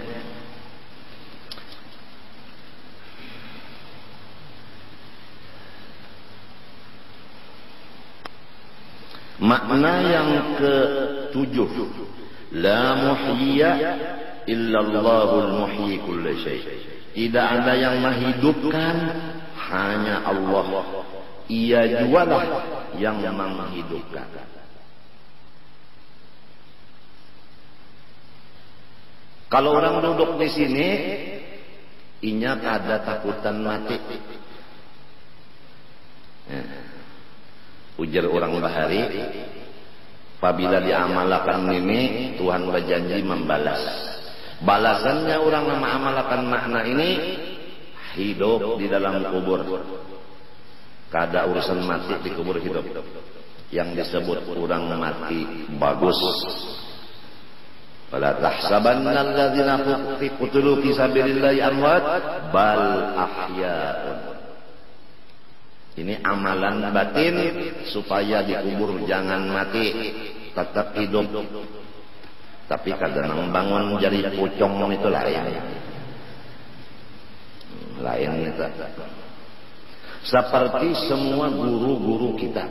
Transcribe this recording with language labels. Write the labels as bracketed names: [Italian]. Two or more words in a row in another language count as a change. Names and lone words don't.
[Indonesian] Makna yang ke-7, [Arabic] لَا مُحْيِيَ إِلَّا اللهُ الْمُحْيِي كُلِّ شَيْءٍ'. [Indonesian] Tidak ada yang menghidupkan, hanya Allah. Ia jualah yang menghidupkan. Kalau orang duduk di sini, [Banjar] inya kada takutan mati. Ujar orang bahari, [Indonesian] apabila diamalkan ini, Tuhan berjanji membalas. Balasannya orang mengamalkan makna ini, hidup di dalam kubur. Kada urusan mati di kubur hidup. Yang disebut orang mati bagus. [Arabic] وَلَا تَحْسَبَنَّ الَّذِينَ قُتِلُوا فِي سَبِيلِ اللهِ أَمْوَاتًا بَلْ أَحْيَاءٌ. [Indonesian] Ini amalan batin supaya dikubur jangan mati, tetap hidup. Tapi kadang bangun jadi pocong itu lain. Lain itu. Seperti semua guru-guru kita.